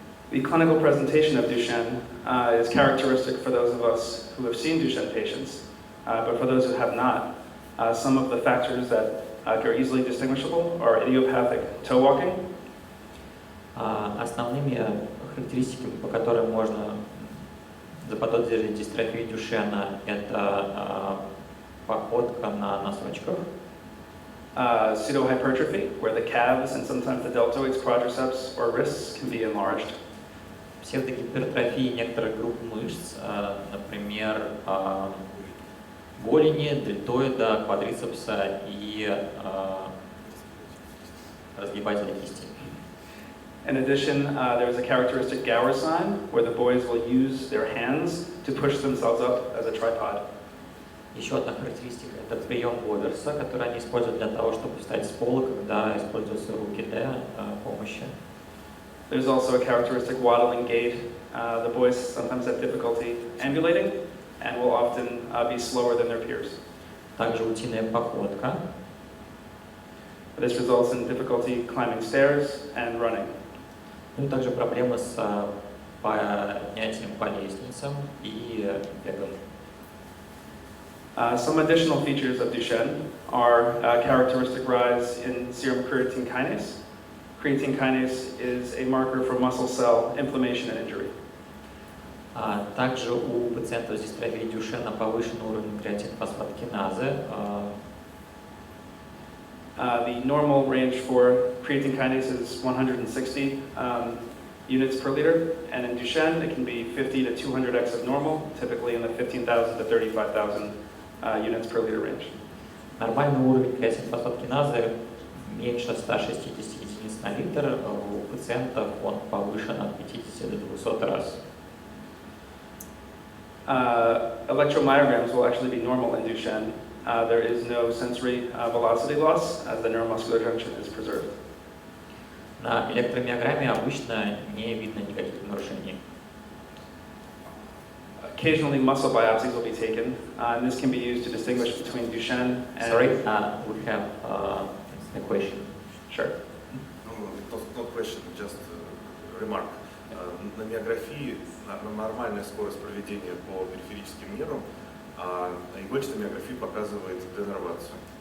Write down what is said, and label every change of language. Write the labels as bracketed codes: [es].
[en] The clinical presentation of Duchenne is characteristic for those of us who have seen Duchenne patients, but for those who have not, some of the factors that are easily distinguishable are idiopathic toe walking. [ru] Основными характеристиками, по которым можно заподозрить дистрофию Дюшена, это походка на носочках. [en] Pseudohypertrophy, where the calves and sometimes the deltoids, quadriceps, or wrists can be enlarged. [ru] Псевдогипертрофии некоторых групп мышц, например, голени, дельтоида, квадрицепса и разгибателя кисти. [en] In addition, there is a characteristic Gower sign, where the boys will use their hands to push themselves up as a tripod. [ru] Еще одна характеристика – это прием Говерса, который они используют для того, чтобы встать с пола, когда используются руки для помощи. [en] There's also a characteristic waddling gait. The boys sometimes have difficulty ambulating and will often be slower than their peers. [ru] Также утиная походка. [en] This results in difficulty climbing stairs and running. [ru] Ну и также проблемы с поднятием по лестницам и бегом. [en] Some additional features of Duchenne are a characteristic rise in serum creatine kinase. Creatine kinase is a marker for muscle cell inflammation and injury. [ru] Также у пациентов с дистрофией Дюшена повышен уровень креатинфосфат-киназы. [en] The normal range for creatine kinase is 160 units per liter, and in Duchenne it can be 50 to 200x of normal, typically in the 15,000 to 35,000 units per liter range. [ru] Нормальный уровень креатинфосфат-киназы меньше 160 единиц на литр, у пациентов он повышен от 50 до 200 раз. [en] Electromyograms will actually be normal in Duchenne. There is no sensory velocity loss as the neuromuscular junction is preserved. [ru] На электромиограмме обычно не видно никаких нарушений. [en] Occasionally muscle biopsies will be taken, and this can be used to distinguish between Duchenne and... Sorry, we have a question. Sure. Not question, just remark. [ru] На миографии нормальная скорость проведения по периферическим нервам, а игольчатая миография показывает денервацию.